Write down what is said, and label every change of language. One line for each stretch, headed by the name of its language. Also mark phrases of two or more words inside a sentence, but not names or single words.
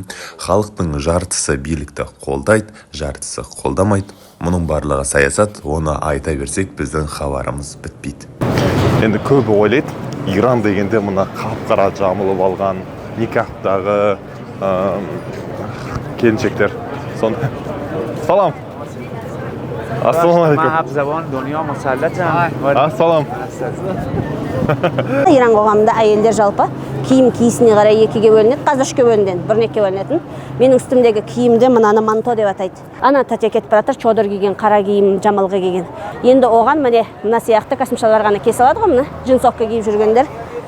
Kazakh: Халықтың жартысы билікті қолдайды, жартысы қолдамайды. Мұның барлығы саясат, оны айта берсек біздің хабарымыз бітпейді. Енді көбі ойлайды, Иран дегенде мына қап-қара жамылып алған никахтағы келіншектер.
Arabic: Сонда سلام السلام علیکم
Persian: من هفت زبان دنیا مسلطم
Arabic: السلام
Kazakh: Иран қоғамында әйелдер жалпы киім киісіне қарай екіге бөлінеді, қазір үшке бөлінген, бірнекке бөлінетін. Менің үстімдегі киімді мынаны манто деп атайды. Ана тәте кетіп баратыр, чодыр киген, қара киім, жамылғы киген. Енді оған мына сияқты космшалар ғана кесе алады ғой, мына джинсовка киіп жүргендер.